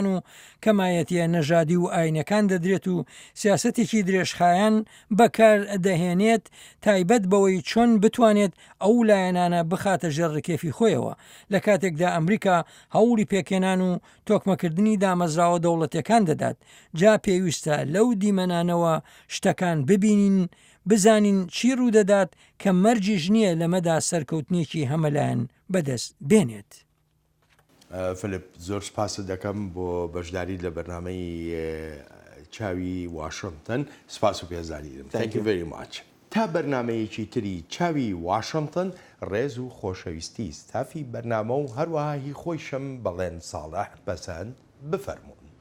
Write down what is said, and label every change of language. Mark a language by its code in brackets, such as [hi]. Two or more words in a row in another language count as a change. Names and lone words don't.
[ckb] و کەمایەتیە نەژادی و ئاینەکان دەدرێت و سیاسەتێکی درێژخایەن بەکار دەهێنێت تایبەت بەوەی چۆن بتوانێت ئەو لایەنانە بخاتە ژێر ڕکێفی خۆیەوە لە کاتێکدا ئەمریکا هەوڵی پێکێنان و تۆکمەکردنی دامەزراوە دەوڵەتەکان دەدات جا پێویستە لەو دیمەنانەوە شتەکان ببینین بزانین چی ڕوودەدات کە مەرجیش نییە لەمەدا سەرکەوتنیەکی هەمەلایەن بەدەست بێنێت. فلپ زۆر سپاس دەکەم بۆ بەشداری لە بەرنامەی چاوی واشنگتن سپاس و پێزانیدم. [en] Thank you very much. [ckb] تا بەرنمەیەکی تری چاوی واشنگتن ڕێز و خۆشەویستی ستافی بەرنامە و هەروەها هی خۆیشم بەڵێن ساڵح بەسەند بفەرموو.